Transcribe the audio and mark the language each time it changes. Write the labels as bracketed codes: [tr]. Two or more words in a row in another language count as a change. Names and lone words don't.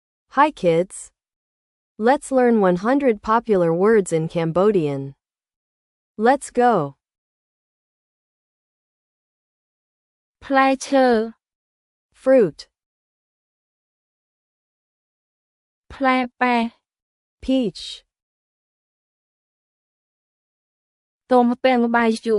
[en] Hi kids! Let's learn 100 popular words in Cambodian. Let's go! [km] ផ្លែឈើ [en] Fruit, [km] ផ្លែប៉េះ [en] peach, [km] ទុំពេញបាយជូ